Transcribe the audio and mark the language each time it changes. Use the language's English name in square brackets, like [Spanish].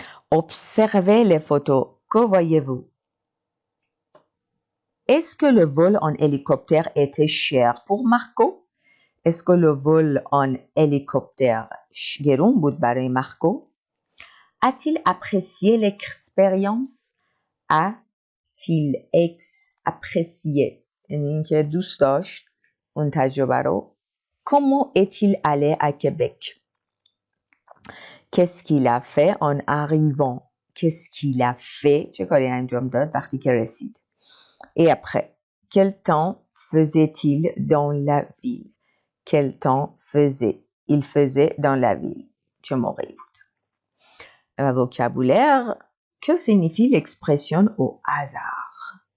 [French] Observez les photos. Que voyez-vous? Est-ce que le vol en hélicoptère était cher pour Marco? Est-ce que le vol en hélicoptère [Persian] گرون بود برای مارکو؟ [French] A-t-il apprécié l'expérience? A-t-il apprécié [Persian] یعنی اینکه دوست داشت اون تجربه رو. [French] Comment est-il allé à Québec? Qu'est-ce qu'il a fait en arrivant? Qu'est-ce qu'il a fait? [Persian] چه کاری انجام داد وقتی که رسید؟ [French] Et après, quel temps faisait-il dans la ville? Quel temps il faisait dans la ville? [Persian] چه موقعی بود؟ Vocabulaire. [French] Que signifie l'expression au hasard?